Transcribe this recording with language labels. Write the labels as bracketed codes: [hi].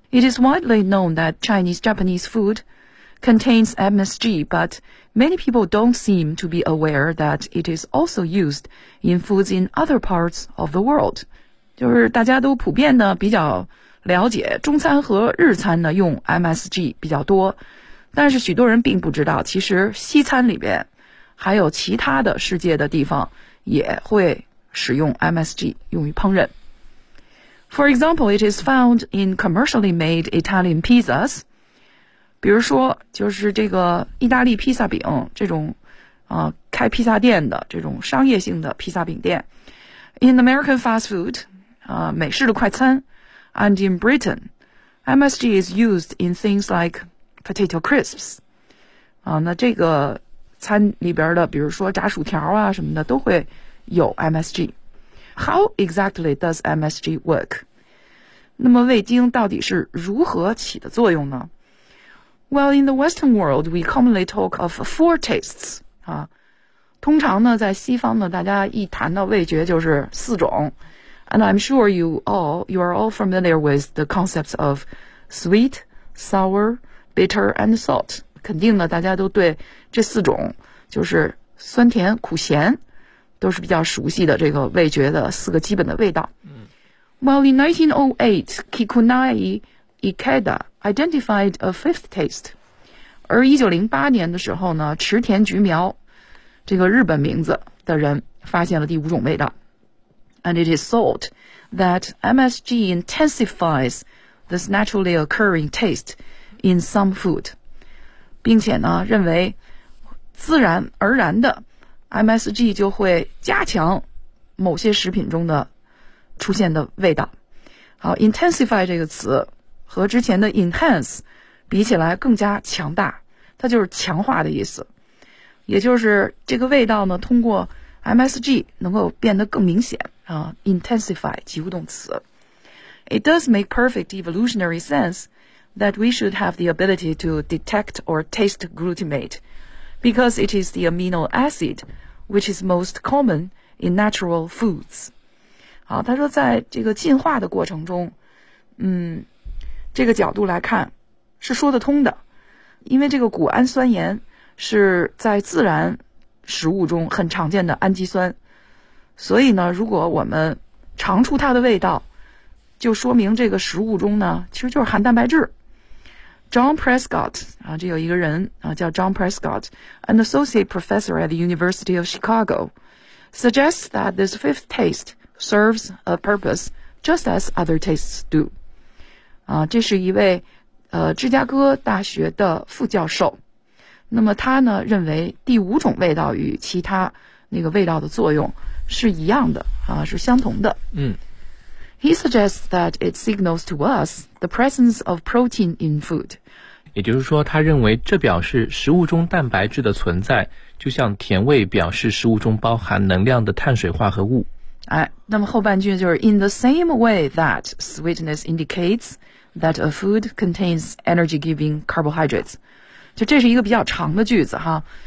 [en] It is widely known that Chinese Japanese food contains MSG, but many people don't seem to be aware that it is also used in foods in other parts of the world. [zh] 就是大家都普遍呢比较了解中餐和日餐呢用 MSG 比较多，但是许多人并不知道其实西餐里边还有其他的世界的地方也会使用 MSG 用于烹饪。 [en] For example, it is found in commercially made Italian pizzas. [zh] 比如说就是这个意大利披萨饼这种开披萨店的这种商业性的披萨饼店。 [en] In American fast food, [zh] 美式的快餐 [en] ,and in Britain, MSG is used in things like potato crisps. [zh] 那这个餐里边的比如说炸薯条啊什么的都会有 MSG。 [en] How exactly does MSG work? [zh] 那么味精到底是如何起的作用呢？ [en] Well, in the Western world, we commonly talk of four tastes. [zh] 通常呢在西方呢大家一谈到味觉就是四种。 [en] And I'm sure you are all familiar with the concepts of sweet, sour, bitter, and salt. [zh] 肯定呢大家都对这四种就是酸甜苦咸都是比较熟悉的这个味觉的四个基本的味道。 [en] Well, in 1908, Kikunai Ikeda,identified a fifth taste. [zh] 而1908年的时候呢池田菊苗这个日本名字的人发现了第五种味道。 [en] And it is thought that MSG intensifies this naturally occurring taste in some food. [zh] 并且呢认为自然而然的 MSG 就会加强某些食品中的出现的味道。好， intensify 这个词和之前的 enhance 比起来更加强大，它就是强化的意思，也就是这个味道呢通过 MSG 能够变得更明显啊。 intensify 及物动词。 [en] It does make perfect evolutionary sense that we should have the ability to detect or taste glutamate because it is the amino acid which is most common in natural foods. [zh] 好，他说在这个进化的过程中这个角度来看是说得通的，因为这个谷氨酸盐是在自然食物中很常见的氨基酸，所以呢如果我们尝出它的味道就说明这个食物中呢其实就是含蛋白质。 [en] John Prescott [zh] 啊，这有一个人啊叫 [en] John Prescott, an associate professor at the University of Chicago, suggests that this fifth taste serves a purpose just as other tastes do. [zh] 这是一位芝加哥大学的副教授。那么他呢认为第五种味道与其他那个味道的作用是一样的是相同的。 [en] He suggests that it signals to us the presence of protein in food. [zh] 也就是说他认为这表示食物中蛋白质的存在，就像甜味表示食物中包含能量的碳水化合物。哎，那么后半句就是 [en] In the same way that sweetness indicates that a food contains energy-giving carbohydrates， [zh] 就这是一个比较长的句子哈。